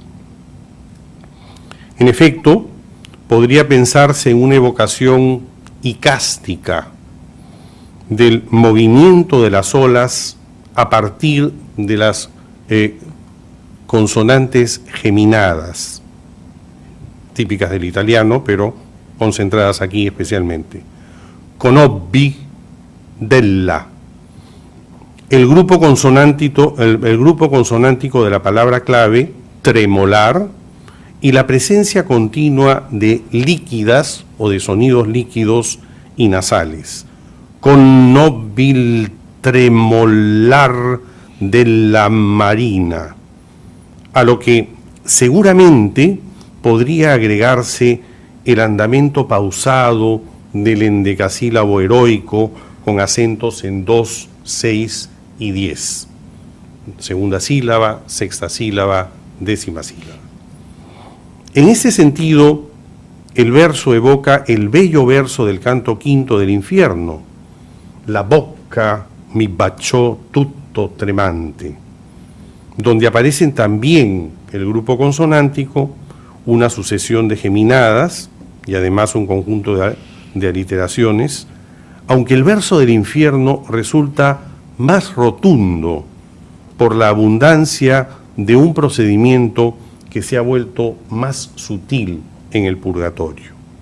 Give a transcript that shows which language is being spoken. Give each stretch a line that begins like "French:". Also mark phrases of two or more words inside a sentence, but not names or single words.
Spanish: En efecto, podría pensarse en una evocación icástica del movimiento de las olas a partir de las consonantes geminadas, típicas del italiano, pero concentradas aquí especialmente.
Italian: Conobbi della.
Spanish: El grupo consonántico de la palabra clave, tremolar, y la presencia continua de líquidas o de sonidos líquidos y nasales.
Italian: Conobbi il tremolar della marina,
Spanish: a lo que seguramente podría agregarse el andamento pausado del endecasílabo heroico con acentos en 2, 6 y 10. Segunda sílaba, sexta sílaba, décima sílaba. En ese sentido, el verso evoca el bello verso del canto quinto del infierno.
Italian: La bocca mi baciò tutto tremante,
Spanish: donde aparecen también el grupo consonántico, una sucesión de geminadas y además un conjunto de aliteraciones, aunque el verso del infierno resulta más rotundo por la abundancia de un procedimiento que se ha vuelto más sutil en el purgatorio.